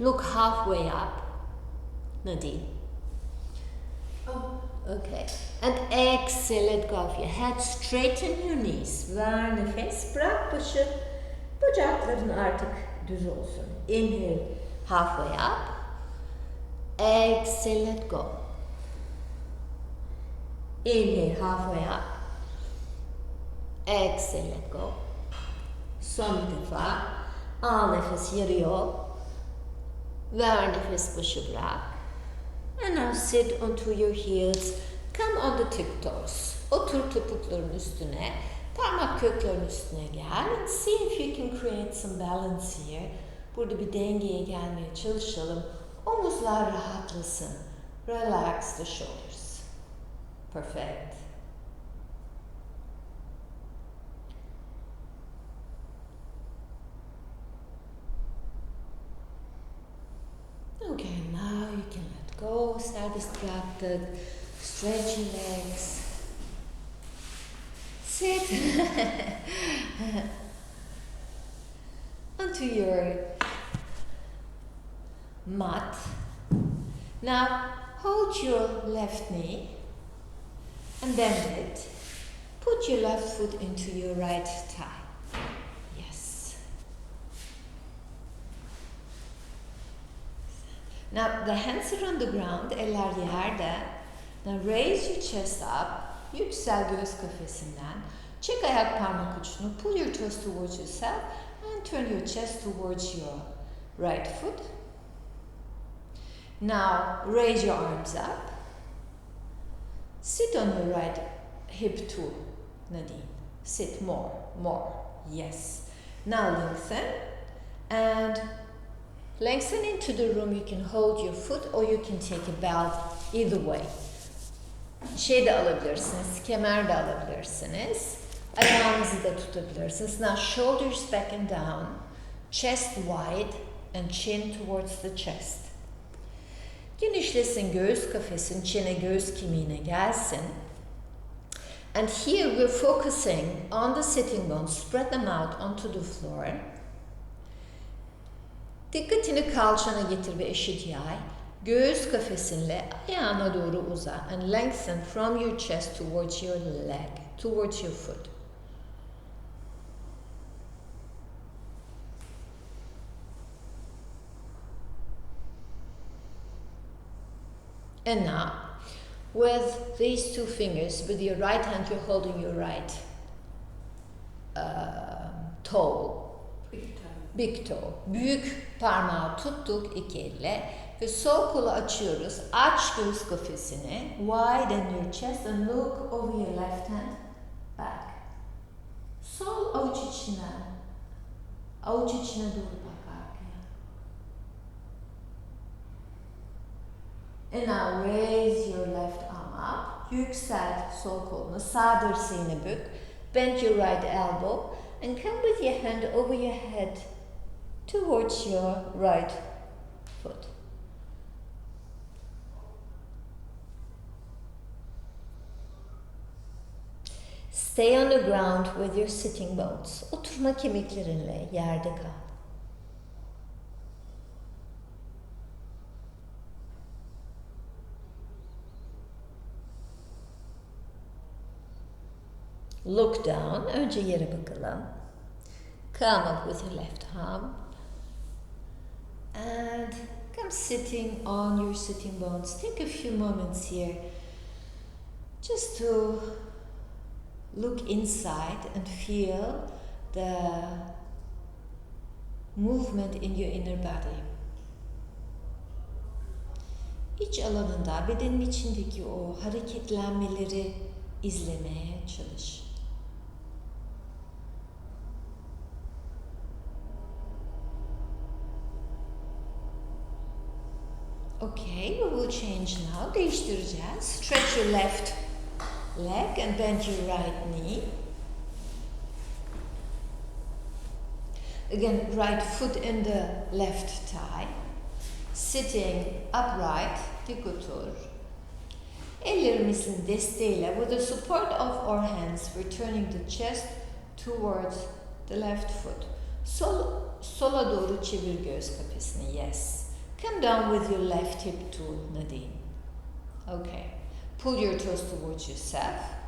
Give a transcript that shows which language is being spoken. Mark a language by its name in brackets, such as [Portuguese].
[English] Look halfway up. Nadine. Oh, okay. And exhale, let go of your head. Straighten your knees. [Turkish] Ver nefes. Bırak başı. Bacakların artık düz olsun. [English] Inhale, halfway up. Exhale, let go. Inhale, halfway up. Exhale, let go. [Turkish] Son bir defa. Al nefes yarı yol. Ver nefes başı bırak. [English] And now sit onto your heels. Come on the tiptoes. [Turkish] Otur topukların üstüne. Parmak köklerin üstüne gel. [English] And see if you can create some balance here. [Turkish] Burada bir dengeye gelmeye çalışalım. Omuzlar rahatlasın. [English] Relax the shoulders. Perfect. Okay, now you can let go. [Turkish] Serbest bıraktık. [English] Stretch your legs. Sit onto your mat. Now hold your left knee and bend it. Put your left foot into your right thigh. Yes. Now the hands are on the ground, [Turkish] eller yerde. [English] Now raise your chest up. [Turkish] Yüksel göğüs kafesinden. Çek ayak parmak ucunu. [English] Pull your toes towards yourself and turn your chest towards your right foot. Now raise your arms up. Sit on your right hip too, Nadine. Sit more. Yes. Now lengthen. And lengthen into the room. You can hold your foot or you can take a belt. Either way. [Turkish] Şey de alabilirsiniz. Kemer de alabilirsiniz. Ayağınızı da tutabilirsiniz. [English] Now shoulders back and down. Chest wide and chin towards the chest. [Turkish] Genişlesin göğüs kafesin, çene göğüs kemiğine gelsin. [English] And here we're focusing on the sitting bones. Spread them out onto the floor. [Turkish] Dikkatini kalçana getir ve eşit yay. Göğüs kafesinle ayağına doğru uza. [English] And lengthen from your chest towards your leg, towards your foot. And now, with these two fingers, with your right hand, you're holding your right toe. Big toe. [Turkish] Büyük parmağı tuttuk iki elle ve sol kolu açıyoruz. Aç göğüs kafesini. [English] Widen your chest and look over your left hand back. [Turkish] Sol avuç içine. Avuç içine doğru bak arkaya. [English] And now raise your left arm up. [Turkish] Yükselt sol kolunu. Sağ dirseğini bük. [English] Bend your right elbow and come with your hand over your head towards your right foot. Stay on the ground with your sitting bones. [Turkish] Oturma kemiklerinle yerde kal. [English] Look down. [Turkish] Önce yere bakalım. [English] Come up with your left arm. And come sitting on your sitting bones. Take a few moments here just to look inside and feel the movement in your inner body. [Turkish] İç alanında bedenin içindeki o hareketlenmeleri izlemeye çalış. [English] Okay, we will change now. [Turkish] Değiştireceğiz. [English] Stretch your left leg and bend your right knee. Again, right foot in the left thigh. Sitting upright, [Turkish] dik otur. Ellerimizin desteğiyle, [English] with the support of our hands, we're turning the chest towards the left foot. [Turkish] Sola doğru çevir göğüs kafesini. [English] Yes. Come down with your left hip too, Nadine. Okay. Pull your toes towards yourself.